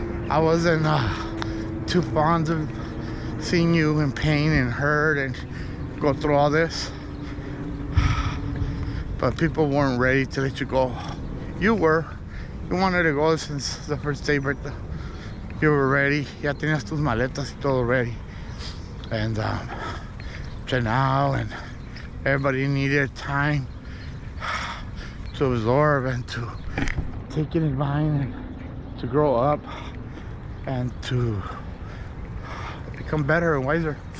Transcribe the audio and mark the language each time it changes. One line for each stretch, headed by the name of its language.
English: I wasn't too fond of seeing you in pain and hurt and go through all this, but people weren't ready to let you go. You were. You wanted to go since the first day, Bertha. You were ready.
Spanish: Ya tenías tus maletas y todo ready.
English: And now, and everybody needed time to absorb and to take it in mind and to grow up and to become better and wiser.